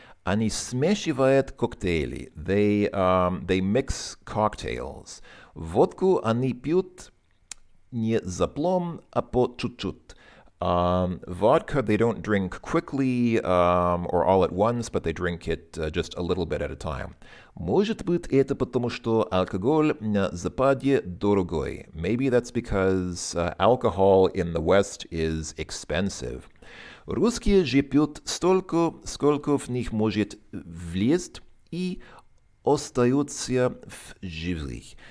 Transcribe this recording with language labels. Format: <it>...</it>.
<ru>Они смешивают коктейли.</ru> <en>They mix cocktails.</en> <ru>Водку они пьют не заплом, а по чуть-чуть.</ru> <en>Vodka, they don't drink quickly or all at once, but they drink it just a little bit at a time.</en> <ru>Может быть, это потому, что алкоголь на Западе дорогой.</ru> <en>Maybe that's because alcohol in the West is expensive.</en> <ru>Русские же пьют столько, сколько в них может влезть, и остаются в живых.</ru>